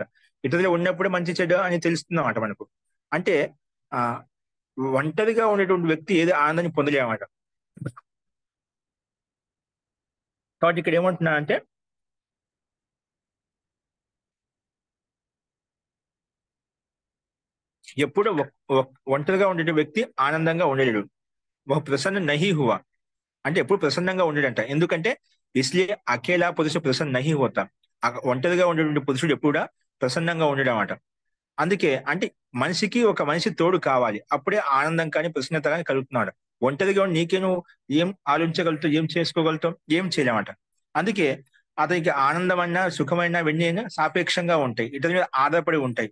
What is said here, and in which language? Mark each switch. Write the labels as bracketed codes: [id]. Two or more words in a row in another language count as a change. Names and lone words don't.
[te] ఇతరులు ఉన్నప్పుడు మంచి చెడు అని తెలుస్తుంది అన్నమాట మనకు. అంటే ఆ ఒంటరిగా ఉండేటువంటి వ్యక్తి ఏది ఆనందాన్ని పొందలేమన్నమాట. కాబట్టి ఇక్కడ ఏమంటున్నా అంటే ఎప్పుడు ఒంటరిగా ఉండే వ్యక్తి ఆనందంగా ఉండలేడు. ఒక [hi] प्रसन्न नहीं हुआ [te] అంటే ఎప్పుడు ప్రసన్నంగా ఉండడంట. ఎందుకంటే [hi] इसलिए अकेला पुरुष प्रसन्न नहीं होता. [te] ఒంటరిగా ఉండేటువంటి పురుషుడు ఎప్పుడు కూడా ప్రసన్నంగా ఉండడం అట. అందుకే అంటే మనిషికి ఒక మనిషి తోడు కావాలి, అప్పుడే ఆనందం కానీ ప్రసన్నత కానీ కలుగుతున్నాడు. ఒంటరిగా ఉండి నీకే నువ్వు ఏం ఆలోచించగలుగుతావు, ఏం చేసుకోగలుగుతావు, ఏం చేయలేమట. అందుకే అతనికి ఆనందమైనా సుఖమైనా వెన్నీ అయినా సాపేక్షంగా ఉంటాయి, ఇతని మీద ఆధారపడి ఉంటాయి.